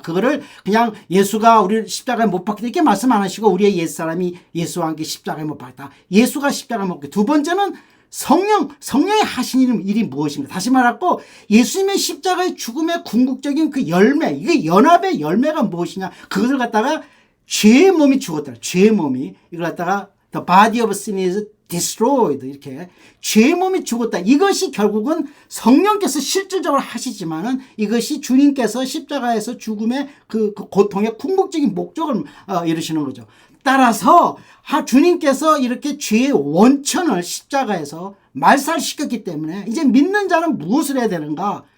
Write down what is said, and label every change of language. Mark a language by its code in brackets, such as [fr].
[ko] 그거를 그냥 예수가 우리를 십자가에 못 박혔다 이렇게 말씀 안 하시고 우리의 옛사람이 예수와 함께 십자가에 못 박혔다. 예수가 십자가에 못 박혔다. 두 번째는 성령이 하신 일이 무엇인가? 다시 말하고 예수님의 십자가의 죽음의 궁극적인 그 열매, 이게 연합의 열매가 무엇이냐? 그것을 갖다가 죄의 몸이 죽었다. 죄의 몸이 이걸 갖다가 [en] The body of sin is destroyed. [ko] 이렇게 죄의 몸이 죽었다. 이것이 결국은 성령께서 실질적으로 하시지만은 이것이 주님께서 십자가에서 죽음의 그 고통의 궁극적인 목적을 이루시는 거죠. 따라서 주님께서 이렇게 죄의 원천을 십자가에서 말살시켰기 때문에 이제 믿는 자는 무엇을 해야 되는가?